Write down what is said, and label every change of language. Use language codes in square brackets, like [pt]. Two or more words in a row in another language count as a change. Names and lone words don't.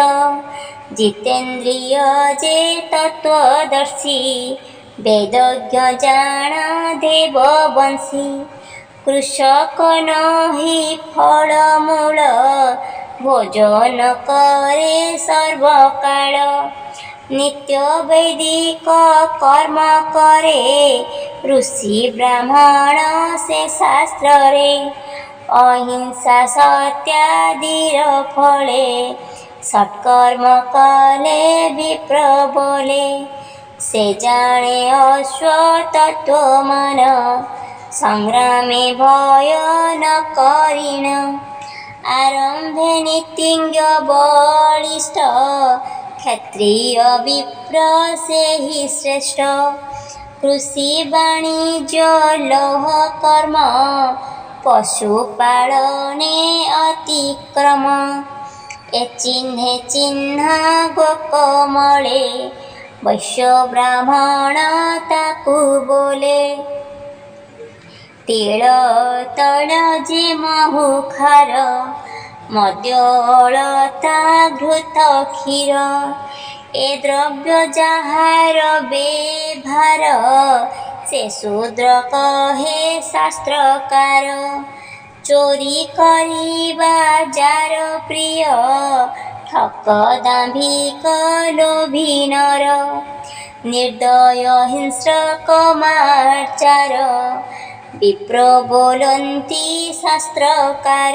[or] ଜିତେନ୍ଦ୍ରିୟ ଯେ ତତ୍ତ୍ୱଦର୍ଶୀ ବେଦଜ୍ଞ ଜାଣ ଦେବବଂଶୀ। କୃଷକ ନହି ଫଳମୂଳ ଭୋଜନ କରେ ସର୍ବକାଳ। ନିତ୍ୟ ବୈଦିକ କର୍ମ କରେ ଋଷି ବ୍ରାହ୍ମଣ ସେ ଶାସ୍ତ୍ର ରେ। ଅହିଂସା ସତ୍ୟାଦିର ଫଳେ ସତ୍କର୍ମ କଲେ ବିପ୍ର ବୋଲେ। ସେ ଜାଣେ ଅଶ୍ୱତତ୍ତ୍ୱମାନ ସଂଗ୍ରାମେ ଭୟ ନ କରିଣ। ଆରମ୍ଭେ ନୀତିଜ୍ଞ ବଳିଷ୍ଠ କ୍ଷତ୍ରିୟ ବିପ୍ର ସେ ହି ଶ୍ରେଷ୍ଠ। କୃଷି ବାଣିଜ୍ୟ ଲୌହ କର୍ମ ପଶୁପାଳନେ ଅତିକ୍ରମ। ଏ ଚିହ୍ନେ ଚିହ୍ନା ଗୋକମଳେ ବୈଶ୍ୟ ବ୍ରାହ୍ମଣ ତାକୁ ବୋଲେ। ତିଳ ତୈଳ ଯେ ମହୁଖାର ମଦ୍ୟ ଅଳତା ଘୃତ କ୍ଷୀର। ଏ ଦ୍ରବ୍ୟ ଯାହାର ବେଭାର ସେ ଶୂଦ୍ର କହେ ଶାସ୍ତ୍ରକାର। ଚୋରି କରିବା ଯାର ପ୍ରିୟ ଠକ ଦାମ୍ଭିକ ଲୋଭୀ ନର। ନିର୍ଦ୍ଦୟ ହିଂସ୍ରକ ମାର୍ଚାର ବିପ୍ର ବୋଲନ୍ତି ଶାସ୍ତ୍ରକାର।